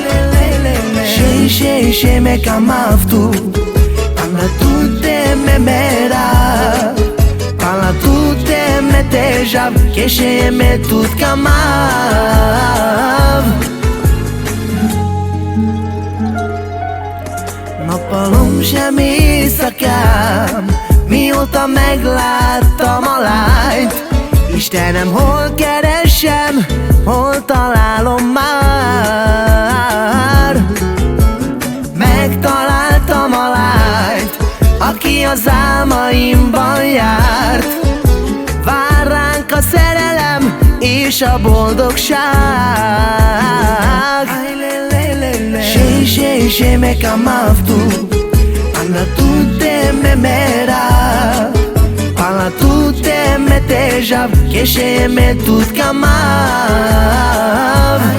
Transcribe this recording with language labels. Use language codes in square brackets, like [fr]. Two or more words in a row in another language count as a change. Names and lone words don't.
[rom] she me camaftu anda tu te me mera pala tu te me teja que she me tut camav [hu] Nappalom sem éjszakám, mióta megláttam a lányt. Istenem, hol keresem, hol találom már. Megtaláltam a lányt, aki az álmaimban járt. Vár ránk a szerelem és a boldogság. [rom] She me camaftu anda tu te me mera pala tu te me teja que she me tut camav